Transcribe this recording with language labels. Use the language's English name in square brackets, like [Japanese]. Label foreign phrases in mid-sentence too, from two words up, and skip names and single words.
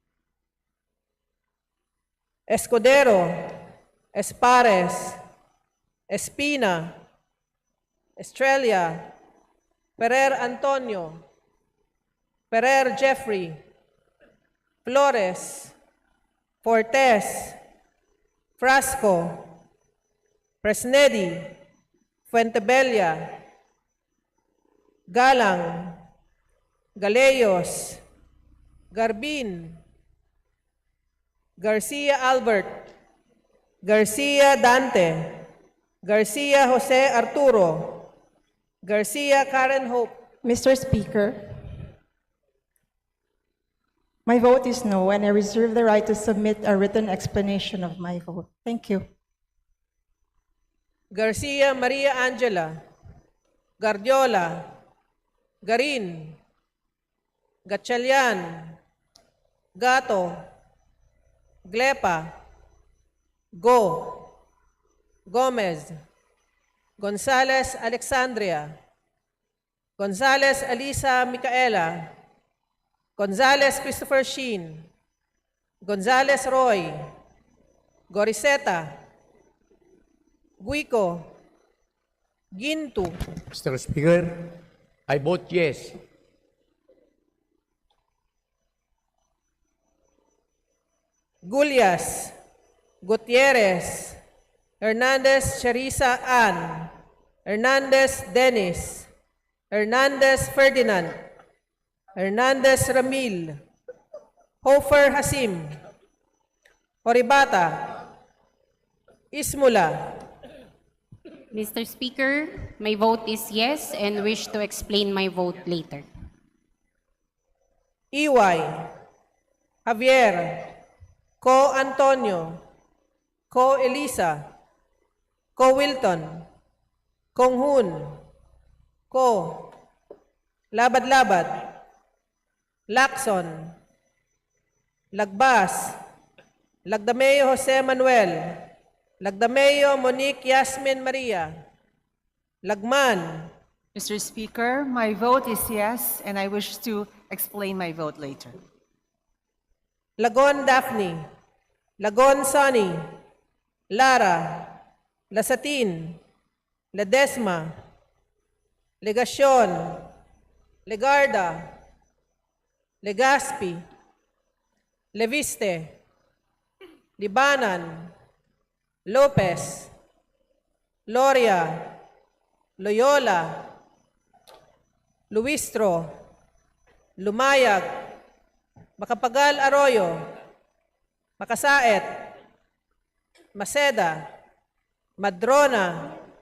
[English] Escudero, Espares, Espina, Estrella, Ferrer Antonio, Ferrer Jeffrey, Flores, Fortes, Frasco, Presnedi, Fuentebella, Galang, Galeyos, Garbin, Garcia Albert, Garcia Dante, Garcia Jose Arturo, Garcia Karen Hope. Mr. Speaker, my vote is no, and I reserve the right to submit a written explanation of my vote. Thank you. Garcia Maria Angela, Guardiola, Garin, Gatchalian, Gato, Glepa, Go, Gomez, Gonzales Alexandria, Gonzales Alisa Micaela, Gonzales Christopher Sheen, Gonzales Roy, Goriseta, Guico, Gintu. Mr. Speaker, I vote yes. Gulyas, Gutierrez, Hernandez Charissa Ann, Hernandez Dennis, Hernandez Ferdinand, Hernandez Ramil, Hofer Hasim, Horibata, Ismula. Mr. Speaker, my vote is yes and wish to explain my vote later. Iway, Javier, Ko Antonio, Ko Elisa, Ko Wilton, Kong Hun, Ko, Labad-Labad, Lacson, Lagbas, Lagdameo Jose Manuel, Lagdameo Monique Yasmin Maria, Lagman. Mr. Speaker, my vote is yes, and I wish to explain my vote later. Lagon Daphne, Lagon Sonny, Lara, Lasatin, Ledesma, Legacion, Legarda, Legaspi, Leviste, Libanan, Lopez, Loria, Loyola, Luistro, Lumayag, Macapagal Arroyo, Makasaet, Maceda, Madrona,